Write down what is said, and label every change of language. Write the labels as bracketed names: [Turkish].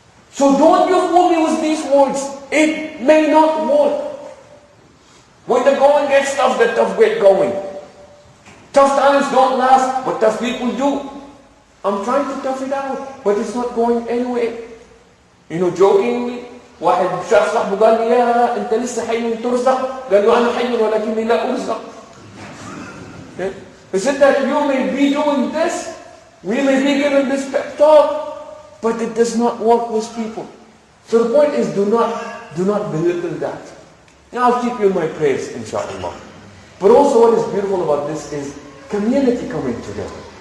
[English] So don't you fool me with these words. It may not work. When the going gets tough, the tough get going. Tough times don't last, but tough people do. I'm trying to tough it out, but it's not going anywhere. You know, jokingly, [Arabic] واحد شاف صاحبه قال لي يا انت لسه حي ترزق، قال له انا حي ولكني لا ارزق. [English] He said that you may be doing this, we may be giving this pep talk, but it does not work with people. So the point is, do not belittle that. Now I'll keep you in my prayers, inshallah. But also what is beautiful about this is community coming together.